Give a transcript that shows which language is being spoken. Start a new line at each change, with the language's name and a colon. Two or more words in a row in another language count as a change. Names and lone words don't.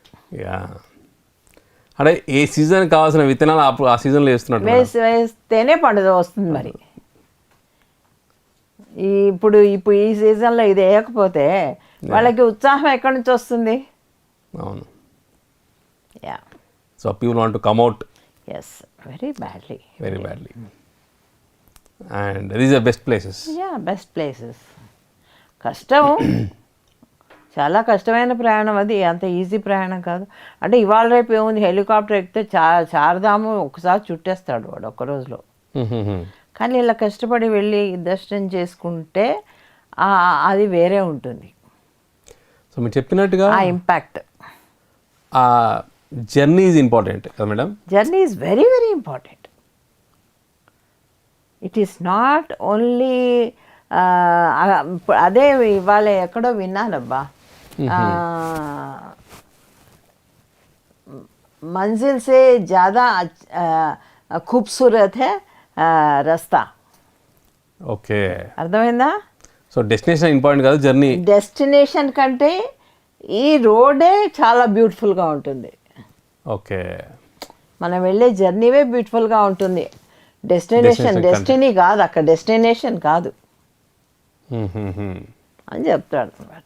Telugu: అంటే ఏ సీజన్ కావాల్సిన విత్తనాలు ఆ సీజన్లో వేస్తేనే పండుగ వస్తుంది. మరి ఇప్పుడు ఈ సీజన్లో ఇది వేయకపోతే వాళ్ళకి ఉత్సాహం ఎక్కడి నుంచి వస్తుంది?
English: అవును. So people want to come out. Yes, very badly. And these are best ప్లేసెస్.
Telugu: కష్టం, చాలా కష్టమైన ప్రయాణం అది, అంత ఈజీ ప్రయాణం కాదు. అంటే ఇవాళ రేపు ఏముంది, హెలికాప్టర్ ఎక్కితే చార్ధాము ఒకసారి చుట్టేస్తాడు వాడు ఒక్క రోజులో. కానీ ఇలా కష్టపడి వెళ్ళి దర్శనం చేసుకుంటే అది వేరే ఉంటుంది సో మీరు చెప్పినట్టుగా ఆ ఇంపాక్ట్.
English: ఆ journey is important కదా మేడం? Journey is very very important. It is not only
Telugu: అదే ఇవాళ ఎక్కడో విన్నానబ్బా,
Hindi: मंजिल से ज़्यादा खूबसूरत है रास्ता.
Telugu: ఓకే, అర్థమైందా?
English: So destination important కాదు, జర్నీ.
Telugu: డెస్టినేషన్ కంటే ఈ రోడే చాలా బ్యూటిఫుల్గా ఉంటుంది. ఓకే, మనం వెళ్ళే జర్నీవే బ్యూటిఫుల్గా ఉంటుంది.
English: destination destiny
Telugu: కాదు, అక్కడ డెస్టినేషన్ కాదు అని చెప్తాడు అనమాట.